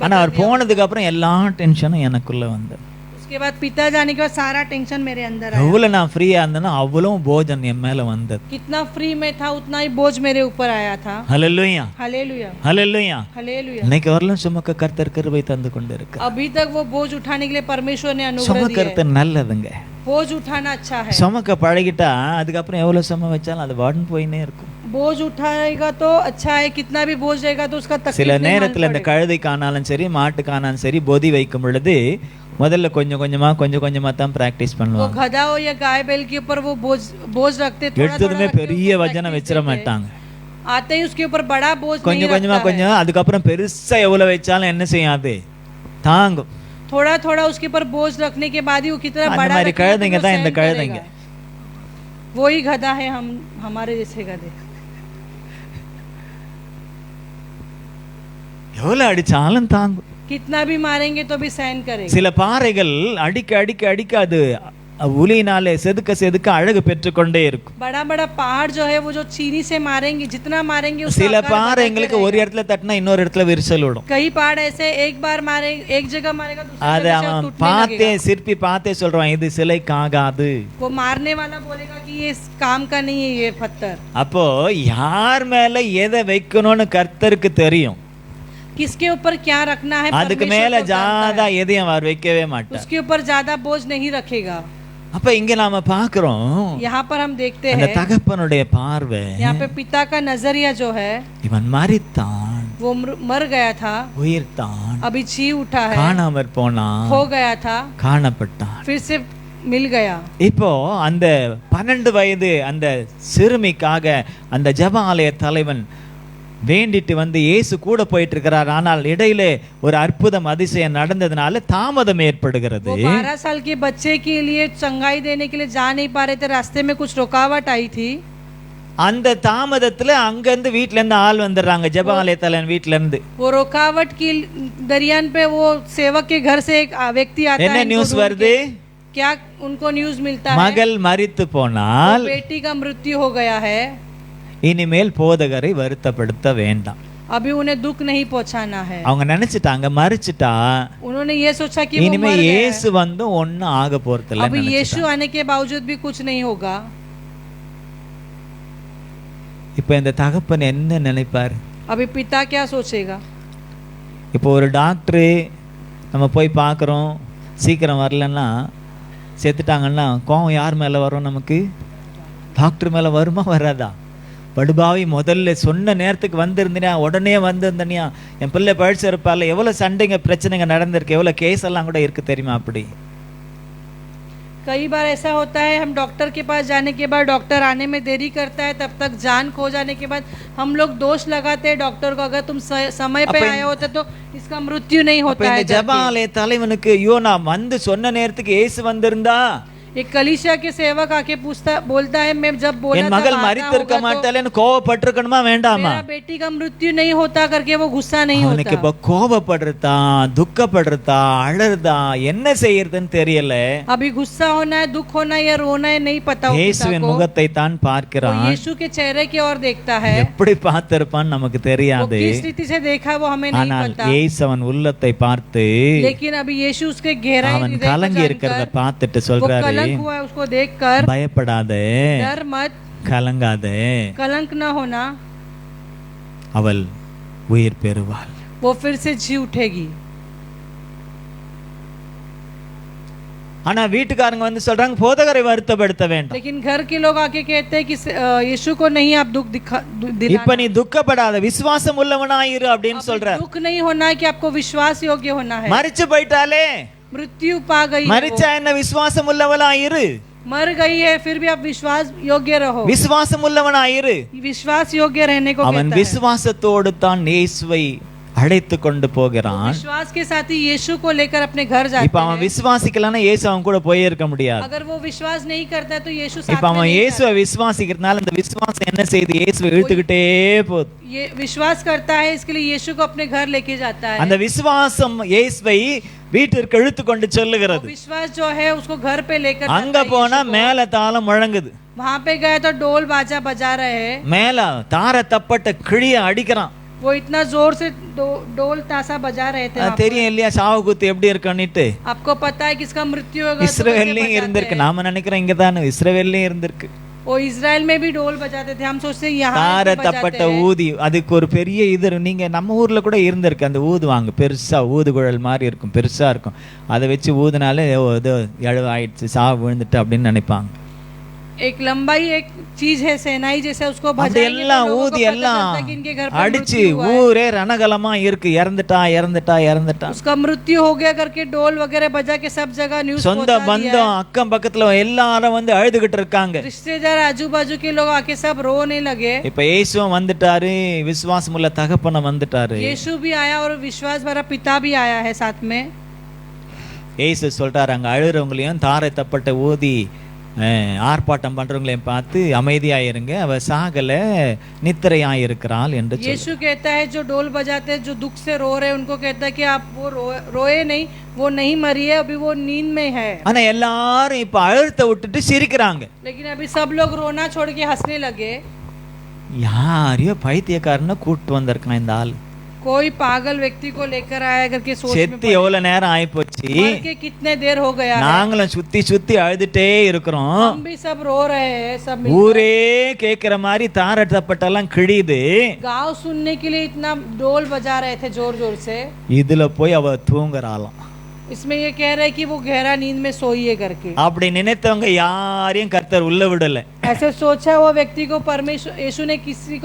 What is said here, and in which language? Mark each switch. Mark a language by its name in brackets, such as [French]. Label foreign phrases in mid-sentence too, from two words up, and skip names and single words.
[Tamil] ஆனா [Hindi] बता [Tamil] அவர் [Hindi] दिया. [Tamil] போனதுக்கு அப்புறம் எல்லா டென்ஷனும் எனக்குள்ள வந்தது. [Hindi] उसके बाद पिता जाने के बाद सारा टेंशन मेरे अंदर आया. [Tamil] எவ்வளவு நான் ஃப்ரீயா இருந்தேனோ அவ்வளவு போஜன் என் மேல வந்தது. [Hindi] कितना फ्री में था उतना ही बोझ मेरे ऊपर आया था. [Tamil] ஹல்லேலூயா, [Hindi] हालेलुया, [Tamil] ஹல்லேலூயா. [Hindi] हालेलुया. [Tamil] இன்னைக்கு வரலும் சுமக்க கர்த்தர் கிருபை தந்து கொண்டு இருக்கு. [Hindi] अभी तक वो बोझ उठाने के लिए परमेश्वर ने अनुग्रह दिया [Tamil] சுமக்கிறது [Hindi] है. [Tamil] நல்லதுங்க. [Hindi] बोझ उठाना अच्छा है. [Tamil] சுமக்க பழகிட்டா அதுக்கப்புறம் எவ்வளவு சும வச்சாலும் அது வாடுன்னு போயினே இருக்கும். [Hindi] बोझ उठाएगा तो अच्छा है, कितना भी बोझ रहेगा तो उसका तकलीफ [Tamil] சில [Hindi] नहीं मालूम [Tamil] நேரத்துல இந்த [Hindi] पड़ेगा. [Tamil] கழுதைக்கானாலும் சரி மாட்டுக்கானாலும் சரி போதி வைக்கும் பொழுது முதல்ல கொஞ்சம் கொஞ்சமா தான் பிராக்டிஸ் [Hindi] वो [Tamil] பண்ணுவாங்க. [Hindi] गधा हो या गाय बैल के ऊपर वो बोझ रखते, थोड़ा [Tamil] எடுத்ததுமே [Hindi] रखते, [Tamil] பெரிய [Hindi] उसको [Tamil] வஜனம் [Hindi] practice [Tamil] வச்சிட [Hindi] करते। [Tamil] மாட்டாங்க. [Hindi] आते ही उसके ऊपर बड़ा बोझ नहीं [Tamil] கொஞ்சம் [Hindi] रखता है। [Tamil] கொஞ்சம் அதுக்கப்புறம் பெருசா எவ்வளவு வச்சாலும் என்ன செய்யாது, தாங்கும். [Hindi] थोड़ा थोड़ा उसके ऊपर बोझ रखने के बाद ही वो कितना [Tamil] அந்த [Hindi] बड़ा [Tamil] மாதிரி [Hindi] रखेगा तो [Tamil] கழுதைங்க [Hindi] वो [Tamil] தான் இந்த [Hindi] सहन [Tamil] கழுதைங்க. [Hindi] करेगा। वही गधा है हम, हमारे जैसे गधे। [Tamil] எவ்வளவு அடிச்சாலும் தாங்கும். [Hindi] कितना भी मारेंगे तो भी सहन करेगा। [Tamil] சில பாறைகள் அடிக்க அது உளியினாலே செதுக்க அழகு பெற்றுக்கொண்டே இருக்கும். [Hindi] बड़ा बड़ा पहाड़ जो है वो जो चीनी से मारेंगे, जितना मारेंगे उसका [Tamil] சில [Hindi] आकार [Tamil] பாறைங்களுக்கு [Hindi] बढ़ते [Tamil] ஒரு இடத்துல தட்டினா இன்னொரு இடத்துல விரிசல் விடும். [Hindi] रहेगा। कई पहाड़ ऐसे एक बार मारे एक जगह मारेगा दूसरी [Tamil] அது [Hindi] जगह से [Tamil] அவன் [Hindi] टूटने [Tamil] பார்த்தே [Hindi] लगेगा। [Tamil] சிற்பி பார்த்தே சொல்றான் இது சிலைக்காகாது. [Hindi] वो मारने वाला बोलेगा कि ये काम का नहीं है ये पत्थर। [Tamil] அப்போ யார் மேல எதை வைக்கணும்னு கர்த்தருக்கு தெரியும். [Hindi] किसके ऊपर क्या रखना है [Tamil] அதுக்கு [Hindi] परमेश्वर [Tamil] மேல [Hindi] को जानता ஜாதா है। [Tamil] எதையும் அவர் வைக்கவே மாட்டார். [Hindi] उसके ऊपर ज्यादा बोझ नहीं रखेगा। [Tamil] அப்ப இங்க நாம பாக்குறோம் [Hindi] यहाँ पर हम देखते [Tamil] அந்த [Hindi] हैं, [Tamil] தகப்பனுடைய பார்வை, [Hindi] यहाँ पे पिता का नजरिया जो है [Tamil] இவன் மரித்தான், [Hindi] वो मर गया था, [Tamil] உயிர்த்தான், [Hindi] अभी जी उठा है, [Tamil] காணாமற் போனான், [Hindi] खो गया था, [Tamil] காணப்பட்டான். [Hindi] फिर से मिल गया। [Tamil] இப்போ அந்த 12 வயது அந்த சிறுமிக்காக அந்த ஜெப ஆலய தலைவன் வேண்டிட்டு வந்து இயேசு கூட போயிட்டு இருக்கிறார். ஆனால் இடையிலே ஒரு அற்புதம் அதிசயம் நடந்ததுனால தாமதம் ஏற்படுகிறது. [Hindi] वो 12 साल के बच्चे के लिए चंगाई देने के लिए जा नहीं पा रहे थे, रास्ते में कुछ रुकावट आई थी। [Tamil] அந்த தாமதத்துல அங்கிருந்து வீட்ல இருந்து ஆள் வந்துடுறாங்க, ஜெபாலயத்துல வீட்ல இருந்து. [Hindi] वो रुकावट की दरियान पे वो सेवक के घर से एक व्यक्ति आता [Tamil] என்ன [Hindi] है। [Tamil] நியூஸ் வருது? [Hindi] क्या उनको न्यूज मिलता है? [Tamil] மகள் மரித்து போனால் [Hindi] बेटी का मृत्यु हो गया है, [Tamil] இனிமேல் போதகரை வருத்தப்படுத்த வேண்டாம். [Hindi] अभी उन्हें दुख नहीं पहुंचाना है। [Tamil] அவங்க நினைச்சிட்டாங்க மரிச்சிட்டா [Hindi] उन्होंने ये सोचा कि वो [Tamil] இனிமே [Hindi] मर गए हैं। [Tamil] இயேசு வந்து ஒன்னும் ஆக போறதில்ல. [Hindi] अभी यीशु आने के बावजूद भी कुछ नहीं होगा। [Tamil] இப்போ இந்த தகப்பன் என்ன நினைப்பார்? [Hindi] अभी पिता क्या सोचेगा? [Tamil] இப்போ ஒரு டாக்டர் நம்ம போய் பார்க்குறோம், சீக்கிரம் வரலன்னா செத்துட்டாங்கன்னா கோவம் யார் மேலே வரும்? நமக்கு டாக்டர் மேலே வருமா வராதா? படுபாவி, முதல்ல சொன்ன நேரத்துக்கு வந்திருந்தனியா, உடனே வந்திருந்தனியா, என் பிள்ளை பழிச்சிருப்பால, எவ்வளோ சண்டைங்க பிரச்சனைங்க நடந்திருக்கு, எவ்வளோ கேஸ் எல்லாம் கூட இருக்கு தெரியுமா? அப்படி [Hindi] कई बार ऐसा होता है, हम डॉक्टर के पास जाने के बाद डॉक्टर आने में देरी करता है, तब तक जान खो जाने के बाद हम लोग दोष लगाते हैं डॉक्टर को, अगर तुम समय पे आए होते तो इसका मृत्यु नहीं होता है। [Tamil] ஜெபாலய தலைவனுக்கு ஐயோ நான் வந்து சொன்ன நேரத்துக்கு இயேசு வந்திருந்தா, [Hindi] एक कलीसिया के सेवक आके बोलता है मैं जब बोला [Tamil] என் மகள் மரித்திருக்க மாட்டாளேன்னு கோவப்பட்டிருக்கணுமா வேண்டாமா? [Hindi] मेरा बेटी का मृत्यु नहीं होता करके वो गुस्सा नहीं होता। [Tamil] அவனுக்கு இப்ப கோபப்படுறதா, துக்கப்படுறதா, அழறதா, என்ன செய்யறதுன்னு தெரியல. [Hindi] अभी गुस्सा होना है, दुख होना है या रोना है नहीं पता। [Tamil] இயேசுவின் முகத்தை தான் பார்க்கிறான், [Hindi] यीशु के चेहरे की ओर देखता है। [Tamil] எப்படி பார்த்திருப்பான்னு நமக்கு தெரியாது, [Hindi] किस रीति से देखा वो हमें नहीं [Tamil] ஆனால் [Hindi] पता। [Tamil] இயேசு அவன் உள்ளத்தை பார்த்து, [Hindi] लेकिन अभी यीशु उसके गहराई [Tamil] அவன் கலங்கி இருக்கிறத பார்த்துட்டு [Hindi] वो [Tamil] சொல்றாரு, [Hindi] कलंक हुआ है उसको देखकर, [Tamil] பயப்படாதே, [Hindi] डर मत, [Tamil] கலங்காதே, [Hindi] कलंक न होना, [Tamil] அவள் உயிர் பெறுவாள். [Hindi] वो फिर से जी उठेगी। [Tamil] ஆனா வீட்டுக்காரங்க வந்து சொல்றாங்க போதகரை வருத்தப்படுத்த வேண்டாம். [Hindi] लेकिन घर के लोग आके कहते हैं कि यीशु को नहीं आप दुख दिलाना। [Tamil] இப்ப நீ துக்கப்படாத, விசுவாசம் உள்ளவனாயிரு அப்படின்னு சொல்றார். [Hindi] दुख नहीं होना है कि आपको विश्वास योग्य होना है। [Tamil] மரிச்சு போயிட்டாலே, [Hindi] मृत्यु पा गई, [Tamil] மரிச்சா என்ன, விசுவாசம் உள்ளவனாயிரு, [Hindi] मर गई है फिर भी आप विश्वास योग्य रहो, [Tamil] விசுவாசம் உள்ளவனாயிரு. [Hindi] विश्वास योग्य रहने को [Tamil] அவன் [Hindi] कहता है। [Tamil] விசுவாசத்தோடு தான் இயேசுவை அழைத்து கொண்டு போகிறான். [Hindi] विश्वास के साथ ही यीशु को लेकर अपने घर जाते [Tamil] இப்ப அவன் விசுவாசிக்கலன்னா இயேசு அவன் கூட போய் இருக்க முடியாது. [Hindi] अगर वो विश्वास नहीं करता तो यीशु साथ [Tamil] இப்ப அவன் இயேசுவை விசுவாசிக்கிறதுனால அந்த விசுவாசம் என்ன செய்யுது? இயேசுவை இழுத்துக்கிட்டே போகுது. [Hindi] ये विश्वास करता है, इसके लिए यीशु को अपने घर लेके जाता है। [Tamil] அந்த விசுவாசம் இயேசுவை வீட்டிற்கு இழுத்து கொண்டு செல்லுகிறது. [Hindi] विश्वास जो है उसको घर पे लेकर [Tamil] அங்க போனா மேல தாளம் முழங்குது, [Hindi] वहां पे गए तो डोल बाजा बजा रहे हैं, [Tamil] மேல தார தப்பட்ட கிழிய அடிக்கிறான். [Hindi] वो इतना जोर से डोल ताशा बजा रहे थे। [Tamil] தெரியும் இல்லையா சாவு குத்து எப்படி இருக்குன்னுட்டு? [Hindi] आपको पता है किसका मृत्यु होगा? [Tamil] இஸ்ரவேல்லையும் இருந்திருக்கு. நாம நினைக்கிறோம் இங்க தானே, இஸ்ரவேல்லையும் இருந்திருக்கு. [Hindi] वो इजराइल में भी डोल बजाते थे, हम सोचते यहाँ [Tamil] தார தப்பட்ட ஊதி, அதுக்கு ஒரு பெரிய இது, நீங்க நம்ம ஊர்ல கூட இருந்திருக்கு, அந்த ஊதுவாங்க பெருசா, ஊதுகுழல் மாதிரி இருக்கும், பெருசா இருக்கும், அதை வச்சு ஊதுனாலே ஏதோ எழுவு ஆயிடுச்சு, சாவு விழுந்துட்டு அப்படின்னு நினைப்பாங்க. [Hindi] एक लंबाई एक चीज है, सेनाई जैसे उसको [Tamil] எல்லாம் ஊதி எல்லாம் அடிச்சு ஊரே ரணகலமா இருக்கு, இறந்துட்டா இறந்துட்டா இறந்துட்டா, [Hindi] उसका मृत्यु हो गया करके डोल वगैरह बजा के सब जगह न्यूज़ [Tamil] சொந்த பந்தம் அக்கம் பக்கத்துல எல்லாரும் வந்து அழுதுகிட்டு இருக்காங்க. [Hindi] रिश्तेदार आजू बाजू के लोग आके सब रोने लगे। [Tamil] இப்ப இயேசுவும் வந்துட்டாரு, விசுவாசமுள்ள தகப்பன வந்துட்டாரு. [Hindi] यीशु भी आया और विश्वास भरा पिता भी आया है साथ में। [Tamil] இயேசு சொல்றாரு, அங்க அழுறவங்களையும் தாரை தப்பட்ட ஊதி ஆர்ப்பாட்டம் பண்றவங்களையும் பார்த்து அமைதியாயிருங்க, அவ சாகல நித்திரையாயிருக்கிறாள் என்று சொல்றார். [Hindi] यीशु कहता है जो डोल बजाते हैं, जो दुख से रो रहे हैं, उनको कहता है कि आप वो रोए नहीं, वो नहीं मरी है, अभी वो नींद में है। [Tamil] ஆனா எல்லாரும் இப்ப அழுத்த விட்டுட்டு சிரிக்கிறாங்க. [Hindi] लेकिन अभी सब लोग रोना छोड़ के हंसने लगे। [Tamil] யாரையோ பைத்தியக்காரனை கூட்டு வந்திருக்கான் இந்த ஆள், [Hindi] कोई पागल व्यक्ति को लेकर आया करके सोच में [Tamil] செத்து எவ்வளவு நேரம் ஆயிப்போச்சு, [Hindi] मर के कितने देर हो गया है। [Tamil] நாங்களும் சுத்தி சுத்தி அழுதுட்டே இருக்கிறோம், [Hindi] हम भी सब रो रहे हैं, सब [Tamil] ஊரே கேக்குற மாதிரி தார தப்பட்டெல்லாம் கிழியுது, [Hindi] गाँव सुनने के लिए इतना डोल बजा रहे थे जोर जोर से। [Tamil] இதுல போய் அவ தூங்குறாளாம். [Hindi] इसमें ये कह रहे हैं कि वो गहरा नींद में सोई है करके। [Tamil] அப்படி நினைத்தவங்க யாரையும் கர்த்தர் உள்ள விடல. [Hindi] ऐसे सोचा वो व्यक्ति को परमेश्वर यीशु ने किसी को